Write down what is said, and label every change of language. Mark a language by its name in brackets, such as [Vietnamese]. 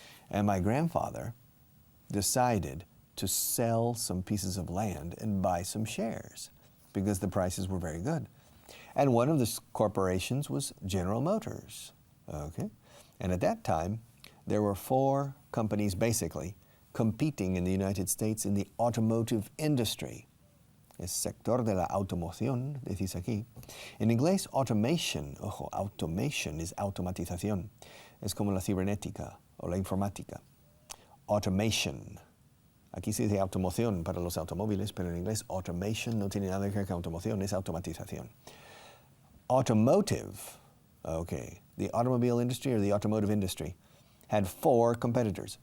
[English] And my grandfather decided to sell some pieces of land and buy some shares because the prices were very good. And one of the corporations was General Motors, okay? And at that time, there were 4 companies basically competing in the United States in the automotive industry. [Spanish] El sector de la automoción, decís aquí. En inglés, automation, ojo, automation es automatización. Es como la cibernética o la informática. Automation. Aquí se dice automoción para los automóviles, pero en inglés automation no tiene nada que ver con automoción, es automatización. [English] Automotive, okay, the automobile industry or the automotive industry had 4 competitors.